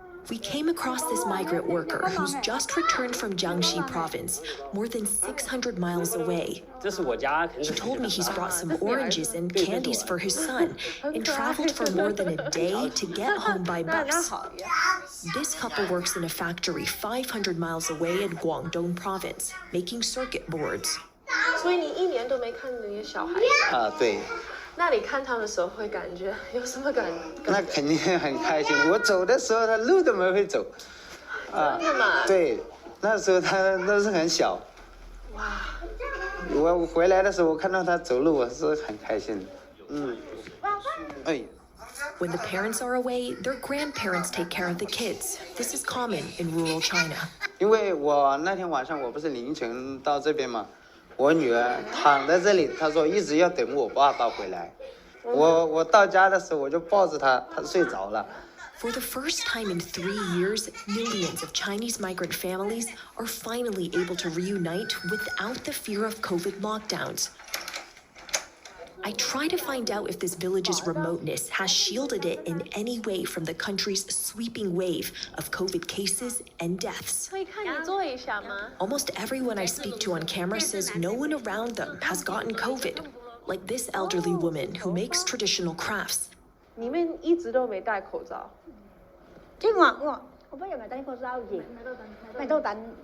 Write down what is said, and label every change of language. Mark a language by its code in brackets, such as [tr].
[en] We came across this migrant worker who's just returned from Jiangxi province, more than 600 miles away. He told me he's brought some oranges and candies for his son and traveled for more than a day to get home by bus. This couple works in a factory 500 miles away in Guangdong province, making circuit boards. [zh] 所以你一年都没看那些小孩子啊，对。那你看他们的时候会感觉有什么感觉？那肯定很开心。我走的时候，他路都没会走。真的吗？对，那时候他都是很小。哇！我回来的时候，我看到他走路，我是很开心。嗯。哎。 [en] When the parents are away, their grandparents take care of the kids. This is common in rural China. [zh] 因为我那天晚上我不是凌晨到这边嘛。我女儿躺在这里，她说一直要等我爸爸回来。我到家的时候我就抱着她，她睡着了。 [en] For the first time in 3 years, millions of Chinese migrant families are finally able to reunite without the fear of COVID lockdowns. I try to find out if this village's remoteness has shielded it in any way from the country's sweeping wave of COVID cases and deaths. Almost everyone I speak to on camera says no one around them has gotten COVID, like this elderly woman who makes traditional crafts. [zh] 你们一直都没戴口罩。我不用戴口罩的，没都戴。